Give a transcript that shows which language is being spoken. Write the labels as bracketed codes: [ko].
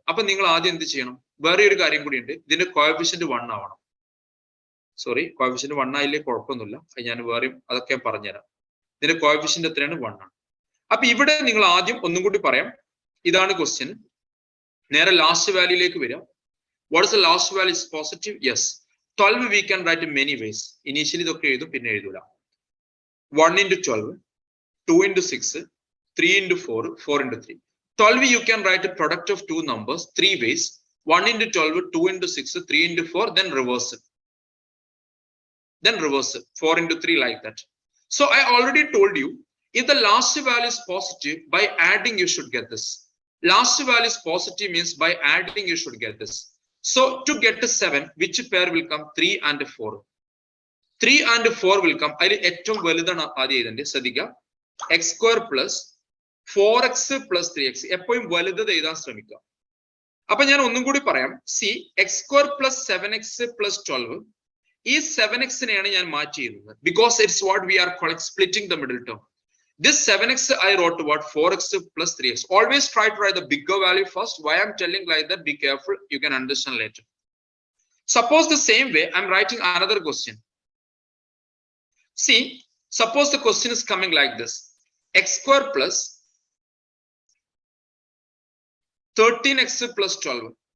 [ml] അപ്പൊ നിങ്ങൾ ആദ്യം എന്ത് ചെയ്യണം? വേറെ ഒരു കാര്യം കൂടി ഉണ്ട്, ഇതിന്റെ കോഎഫിഷ്യന്റ് 1 ആവണം. സോറി, കോഎഫിഷ്യന്റ് 1 ആയില്ലേ കുഴപ്പമൊന്നുമില്ല, ഞാൻ വേറെയും അതൊക്കെ ഞാൻ പറഞ്ഞുതരാം. ഇതിന്റെ കോഎഫിഷ്യന്റ് എത്രയാണ്? 1 ആണ്. അപ്പൊ ഇവിടെ നിങ്ങൾ ആദ്യം ഒന്നും കൂടി പറയാം, ഇതാണ് ക്വസ്റ്റ്യൻ. നേരെ ലാസ്റ്റ് വാല്യൂയിലേക്ക് വരാം. [en] What is the last value? Is positive? Yes. 12 we can write in many ways. [ml] Initially ഇതൊക്കെ എഴുതും, പിന്നെ എഴുതൂല. [en] 1 into 12, 2 into 6, 3 into 4, 4 into 3. 12 you can write a product of two numbers 3 ways. 1 into 12, 2 into 6, 3 into 4, then reverse it. Then reverse it, 4 into 3, like that. So I already told you, if the last value is positive, by adding you should get this. Last value is positive means by adding you should get this. So to get to 7, which pair will come? 3 and 4. 3 and 4 will come. [ml] അതിൽ ഏറ്റവും വലുതാണ് ആദ്യം എഴുതേണ്ടത്. [en] ശ്രദ്ധിക്കുക, x² plus 4x plus 3x. [ml] എപ്പോഴും വലുത് എഴുതാൻ ശ്രമിക്കുക. അപ്പൊ ഞാൻ ഒന്നും കൂടി പറയാം. C, x² plus 7x plus 12, ഈ 7x-നെയാണ് ഞാൻ മാറ്റി ചെയ്യുന്നത്. [en] Because it's what we are calling splitting the middle term. This 7x I wrote what? 4x plus 3x. Always try to write the bigger value first. Why I'm telling like that? Be careful. You can understand later. Suppose the same way I'm writing another question. See, suppose the question is coming like this. x² plus 13x plus 12.